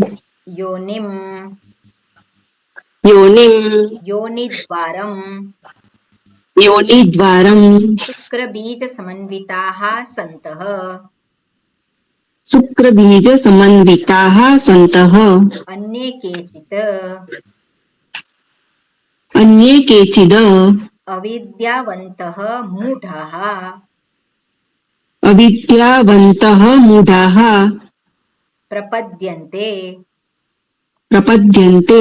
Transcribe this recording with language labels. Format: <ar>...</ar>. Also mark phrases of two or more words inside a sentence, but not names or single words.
<sa>યોનિમ યોનિમ યોનિદ્વારમ યોનિદ્વારમ शुक्रबीज समन्विताः सन्तः शुक्रबीज समन्विताः सन्तः अन्ये केचित् अन्ये केचिद् अविद्यावन्तः मूढाः अविद्यावन्तः मूढाः प्रपद्यन्ते प्रपद्यन्ते</sa>